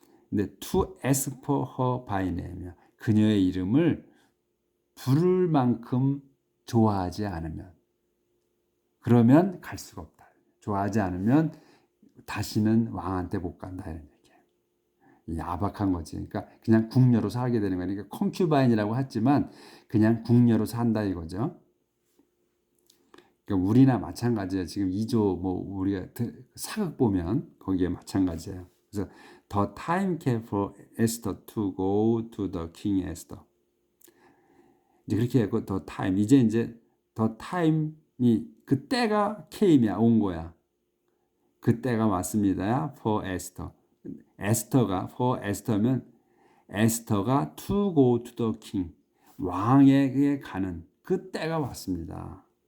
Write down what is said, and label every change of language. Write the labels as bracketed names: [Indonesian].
[Korean] 근데 [English] to ask for her by name. [Korean] 그녀의 이름을 부를 만큼 좋아하지 않으면 그러면 갈 수가 없다. 좋아하지 않으면 다시는 왕한테 못 간다 이런 얘기예요. 야박한 거지. 그러니까 그냥 궁녀로 살게 되는 거니까 그러니까 콩큐바인이라고 했지만 그냥 궁녀로 산다 이거죠. 그러니까 우리나 마찬가지예요. 지금 2조 뭐 우리가 사극 보면 거기에 마찬가지예요. 그래서 [English] the time came for Esther to go to the king Esther. [Korean] 이제 그렇게 했고 [English] 더 타임 이제 더 타임이 [Korean] 그 때가 came이야 온 거야. 그 때가 왔습니다야. [English] for Esther. [Korean] 에스터가 [English] for Esther [Korean] 면 에스터가 [English] to go to the king [Korean] 왕에게 가는 그 때가 왔습니다.